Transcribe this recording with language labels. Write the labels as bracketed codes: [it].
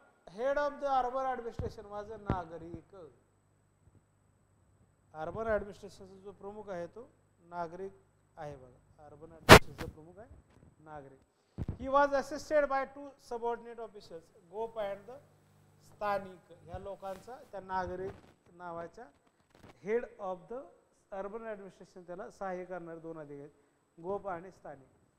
[en] Head of the urban administration was a नागरिक. [mr] Urban ऍडमिनिस्ट्रेशनचा जो प्रमुख आहे तो नागरिक आहे बघा. अर्बन ऍडमिनिस्ट्रेशनचा प्रमुख आहे नागरिक. [en] He was assisted by 2 subordinate officers, गोप and the स्थानिक. [mr] ह्या लोकांचा त्या नागरिक नावाच्या head of the urban administration त्याला सहाय्य करणारे 2 अधिकारी, गोप आणि स्थानिक.